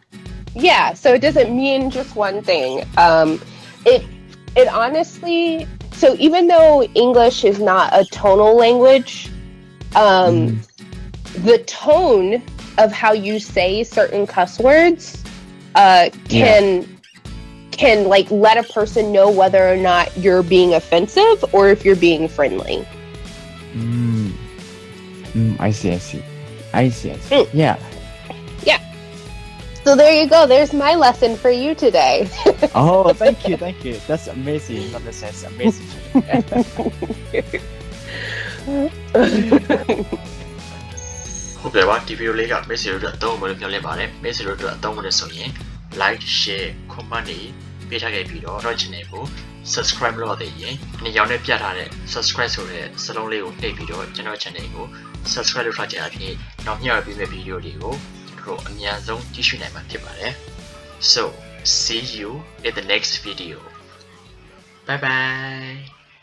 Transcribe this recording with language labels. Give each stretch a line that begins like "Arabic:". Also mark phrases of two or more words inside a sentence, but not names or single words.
English: Yeah, so it doesn't mean just one thing. It honestly, so even though English is not a tonal language, the tone of how you say certain cuss words can like let a person know whether or not you're being offensive or if you're being friendly. I see. Yeah. So there you go. There's my lesson for you today. Oh, thank you. That's amazing. That's amazing.
Burmese: ဟုတ်တယ်ပါဒီဗီဒီယိုလေးကမိတ်ဆွေတို့အတွက်အသုံးဝင်လို့ပြောလင်းပါတယ်မိတ်ဆွေတို့အတွက်အသုံးဝင်လို့ဆိုရင်
English: like share comment
Burmese: တွေပေးထားခဲ့ပြီးတော့ channel ကို subscribe လုပ်ရသေးရင်ဒီရောင်းနဲ့ပြထားတဲ့ subscribe ဆိုတဲ့စလုံးလေးကိုနှိပ်ပြီးတော့ကျွန်တော် channel ကို subscribe လုပ်ထားကြအဖြစ်နောက်မျှဝေပေးမယ့်ဗီဒီယိုတွေကိုတို့အများဆုံးကြည့်ရှုနိုင်မှာဖြစ်ပါတယ်
English: So see you in the next video. Bye bye.